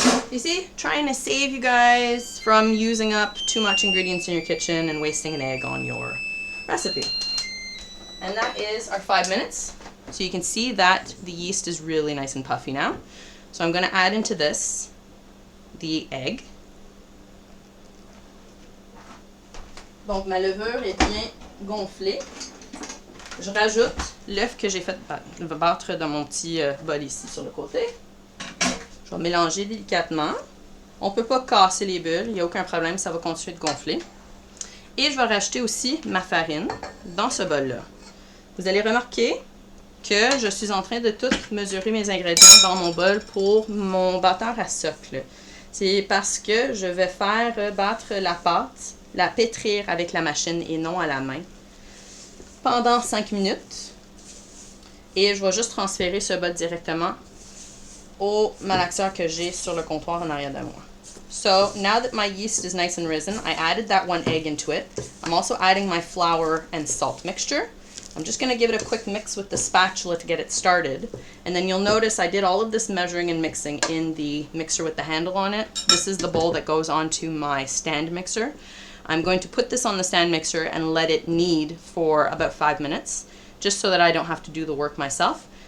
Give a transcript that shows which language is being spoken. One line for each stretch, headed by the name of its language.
English: You see, trying to save you guys from using up too much ingredients in your kitchen and wasting an egg on your recipe. And that is our 5 minutes. So you can see that the yeast is really nice and puffy now. So I'm going to add into this the egg.
French: Donc ma levure est bien gonflée. Je rajoute l'œuf que j'ai fait battre dans mon petit bol ici sur le côté. Je vais mélanger délicatement. On ne peut pas casser les bulles, il n'y a aucun problème, ça va continuer de gonfler. Et je vais rajouter aussi ma farine dans ce bol-là. Vous allez remarquer que je suis en train de tout mesurer mes ingrédients dans mon bol pour mon batteur à socle. C'est parce que je vais faire battre la pâte, la pétrir avec la machine et non à la main pendant 5 minutes. Et je vais juste transférer ce bol directement au malaxeur que j'ai sur le comptoir en arrière de moi.
English: So now that my yeast is nice and risen, I added that 1 egg into it. I'm also adding my flour and salt mixture. I'm just going to give it a quick mix with the spatula to get it started. And then you'll notice I did all of this measuring and mixing in the mixer with the handle on it. This is the bowl that goes onto my stand mixer. I'm going to put this on the stand mixer and let it knead for about 5 minutes, just so that I don't have to do the work myself.